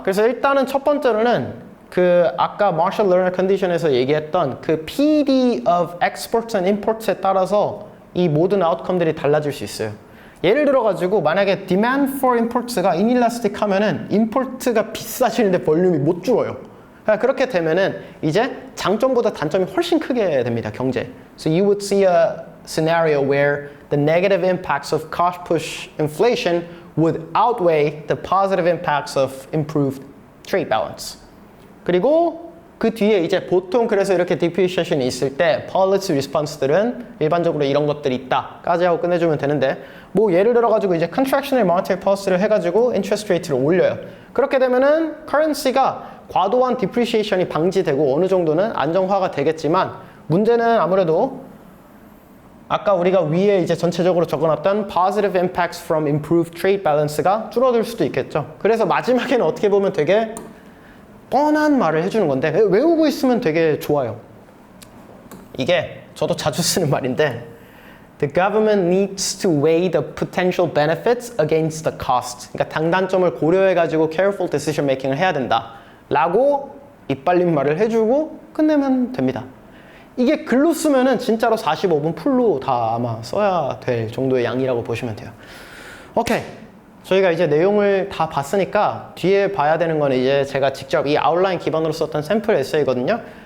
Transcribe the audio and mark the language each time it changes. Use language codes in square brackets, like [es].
[ko] 그래서 일단은 첫 번째로는 그 아까 Marshall Lerner Condition에서 얘기했던 그 PD of exports and imports에 따라서 이 모든 아웃컴들이 달라질 수 있어요. 예를 들어가지고 만약에 demand for imports가 inelastic 하면은 import가 비싸지는데 볼륨이 못 줄어요. 그러니까 그렇게 되면은 이제 장점보다 단점이 훨씬 크게 됩니다, 경제. [en] So you would see a scenario where the negative impacts of cost push inflation would outweigh the positive impacts of improved trade balance. [ko] 그리고 그 뒤에 이제 보통 그래서 이렇게 depreciation이 있을 때 policy response들은 일반적으로 이런 것들이 있다까지 하고 끝내주면 되는데 뭐 예를 들어가지고 이제 contractionary monetary policy를 해가지고 interest rate를 올려요. 그렇게 되면은 currency가 과도한 depreciation이 방지되고 어느 정도는 안정화가 되겠지만 문제는 아무래도 아까 우리가 위에 이제 전체적으로 적어놨던 positive impacts from improved trade balance가 줄어들 수도 있겠죠. 그래서 마지막에는 어떻게 보면 되게 뻔한 말을 해주는 건데 외우고 있으면 되게 좋아요. 이게 저도 자주 쓰는 말인데 [en] The government needs to weigh the potential benefits against the cost. [ko] 그러니까 장단점을 고려해가지고 careful decision making을 해야 된다 라고 이빨린 말을 해주고 끝내면 됩니다. 이게 글로 쓰면은 진짜로 45분 풀로 다 아마 써야 될 정도의 양이라고 보시면 돼요. 오케이. 저희가 이제 내용을 다 봤으니까 뒤에 봐야 되는 거는 이제 제가 직접 이 아웃라인 기반으로 썼던 샘플 에세이거든요.